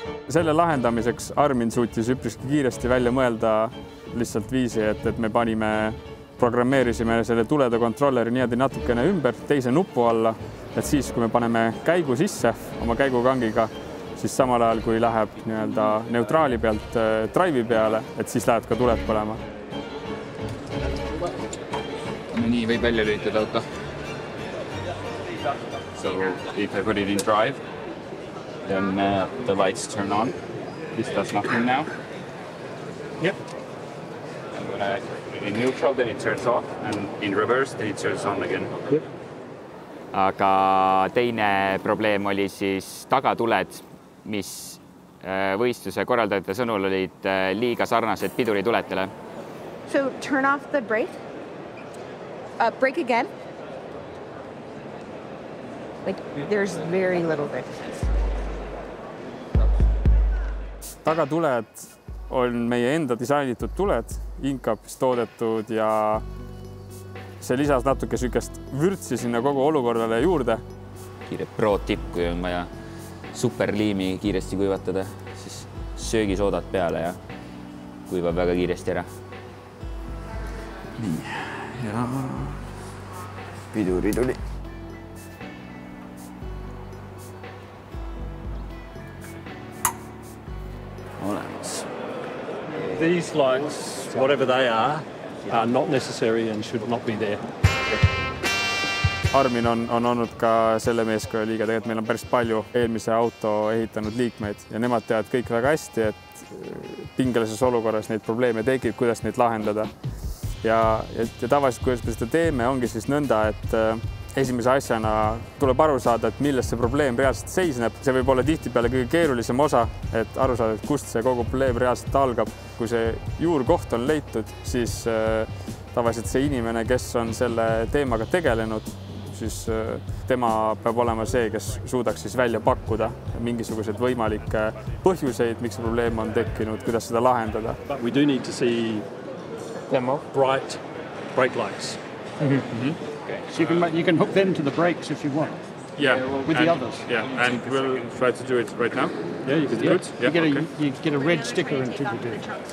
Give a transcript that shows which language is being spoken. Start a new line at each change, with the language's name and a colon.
Estonian: Selle lahendamiseks Armin suutis üpriski kiiresti välja mõelda lihtsalt viisi, et me programmeerisime selle tulede kontrolleri niimoodi natukene ümber teise nupu alla, et siis, kui me paneme käigu sisse oma käigukangiga, siis samal ajal, kui läheb neutraali pealt drive'i peale, et siis läheb ka tuled põlema. Nii võib välja lülitada auto.
English: So if I put it in drive, then the lights turn on. This does nothing now. Yep. And when I in neutral, then it turns off, and in reverse, then it turns on again. Yep.
Estonian: Aga teine probleem oli siis tagatuled, mis võistluse korraldajate sõnul olid liiga sarnased pidurituletele.
English: So turn off the brake. Brake again. Like there's very little difference.
Estonian: Tagatuled on meie enda disainitud tuled, Incapis toodetud ja see lisas natuke sükest vürtsi sinna kogu olukorrale juurde. Kiire pro tipp, kui on vaja superliimi kiiresti kuivatada, siis söögisoodad peale ja kuivab väga kiiresti ära. Nii, ja piduri tuli. Olemas.
English: These lights, whatever they are not necessary and should not be there.
Estonian: Armin on olnud ka selle meeskoja liige, tegelikult meil on päris palju eelmise auto ehitanud liikmeid ja nemad teavad kõik väga hästi, et pingelises olukorras neid probleeme tekib, kuidas neid lahendada. Ja tavaliselt, kuidas me seda teeme, ongi siis nõnda, et esimese asjana tuleb aru saada, et millest see probleem reaalselt seisneb. See võib olla tihtipeale kõige keerulisem osa, et aru saada, et kust see kogu probleem reaalselt algab. Kui see juurkoht on leitud, siis tavaliselt see inimene, kes on selle teemaga tegelenud, siis tema peab olema see, kes suudaks siis välja pakkuda mingisugused võimalikke põhjuseid, miks see probleem on tekkinud, kuidas seda lahendada.
English: We do need to see bright brake lights. So you can hook them to the brakes if you want. with the others. Yeah, and we'll try to do it right now. Yeah, you can do it. Yeah, You get a red sticker until you do it.